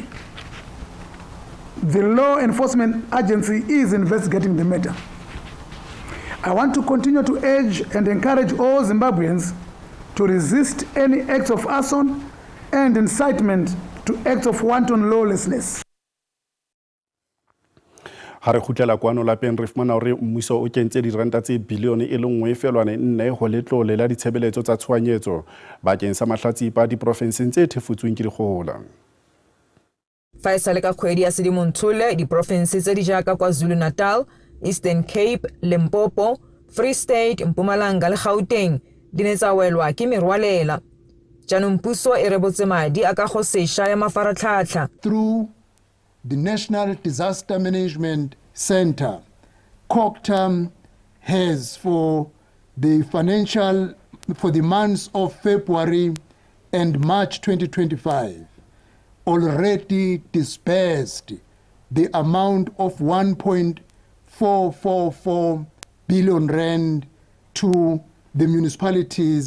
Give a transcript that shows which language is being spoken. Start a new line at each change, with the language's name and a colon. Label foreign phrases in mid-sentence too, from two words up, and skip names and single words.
English: The law enforcement agency is investigating the matter. I want to continue to urge and encourage all Zimbabweans to resist any acts of arson and incitement to acts of wanton lawlessness.
Southern Sotho: Ha re khutlela kwano lapeng re fumana hore mmuso o kentse diranta tse bilione e le 1.4 ho letlole la ditshebeletso tsa tshwanyetso bakeng sa mahlatsipa diprofenseng tse thefutsweng ke dikgohola.
Tswana: Faisal ka kgwedi ya Sedimonthole diprofense tse di jaaka KwaZulu-Natal, Eastern Cape, Limpopo, Free State, Mpumalanga le Gauteng di ne tsa welwa ke merwalela. Jaanong puso e rebotse madi a ka go sešwa ya mafaratlhatlha.
English: Through the National Disaster Management Center, COCTAM has for the months of February and March 2025 already disbursed the amount of 1.444 billion rand to the municipalities.